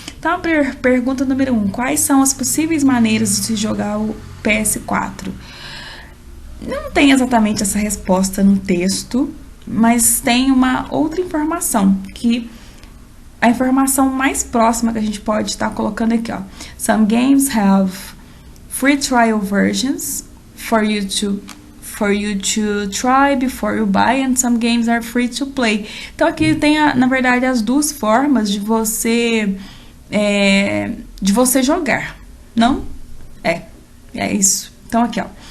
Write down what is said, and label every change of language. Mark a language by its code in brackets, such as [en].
[pt] Então, a pergunta número 1. Quais são as possíveis maneiras de se jogar o PS4? Não tem exatamente essa resposta no texto, mas tem uma outra informação, que a informação mais próxima que a gente pode estar colocando aqui, ó. [en] Some games have free trial versions for you to try before you buy, and some games are free to play. [pt] Então, aqui tem, na verdade, as duas formas de você jogar, não? É isso. Então, aqui, ó.